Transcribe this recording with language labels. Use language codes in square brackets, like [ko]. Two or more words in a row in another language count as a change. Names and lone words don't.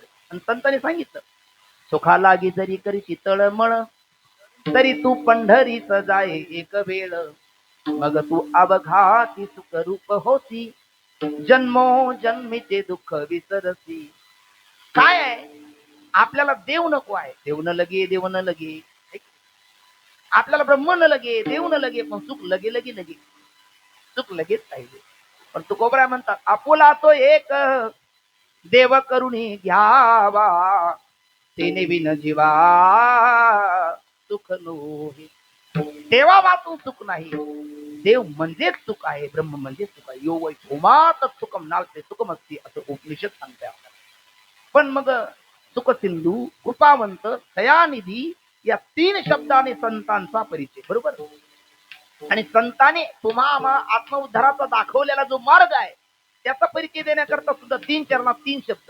[mr] आणि संतांनी सांगितलं, सुखा लागी जरी करीची तळमळ, तरी तू पंढरीच जाय एक वेळ. मग तू अवघाती सुख रूप होती, जन्मो जन्मीचे दुःख विसरसी. काय आहे? आपल्याला देव नको आहे, देव न लगे, देव न लगे. आपल्याला ब्रह्म न लगे, देव न लगे, पण सुख लगे लगे लगे, सुख लगेच पाहिजे. पण तुकोबरा म्हणतात, आपुला तो एक देव करुणी घ्यावा, तेने विन जीवा सुख नोहे. देवा वाचून सुख नाही. देव म्हणजेच सुख आहे, ब्रह्म म्हणजेच सुख आहे. [sa] यो वै भूमात सुखम नालते सुखम असते [mr] असं उपनिषद सांगते आपल्याला. पण मग सुख सिंधू, कृपावंत, दयानिधी या 3 शब्दाने संतांचा परिचय. बरोबर. आणि संतांनी तुम्हा आत्मउद्धाराचा दाखवलेला जो मार्ग आहे त्याचा परिचय देण्याकरता सुद्धा 3 चरणात 3 शब्द.